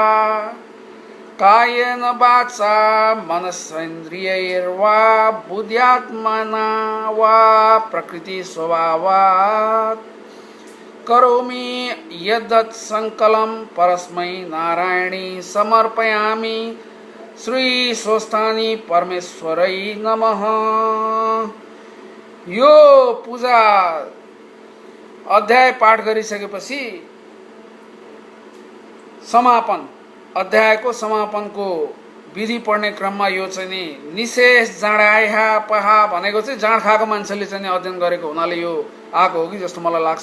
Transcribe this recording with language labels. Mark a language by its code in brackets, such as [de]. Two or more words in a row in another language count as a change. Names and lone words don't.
[sa] कायेन वाचा मनसेन्द्रियैर्वा बुद्ध्यात्मना वा प्रकृति स्वभावात् करोमि यद्यत् संकलम परस्मै नारायणी समर्पयामि। श्री स्वस्थानी परमेश्वरै नमः। [ne] यो पूजा अध्याय पाठ गरिसकेपछि समापन अध्यायको समापनको विधि पढ्ने क्रममा यो चाहिँ नि [sa] निशेष जाँडाया पहा [ne] भनेको चाहिँ जाँड खाएको मान्छेले चाहिँ अध्ययन गरेको हुनाले यो आएको हो कि जस्तो मलाई लाग्छ।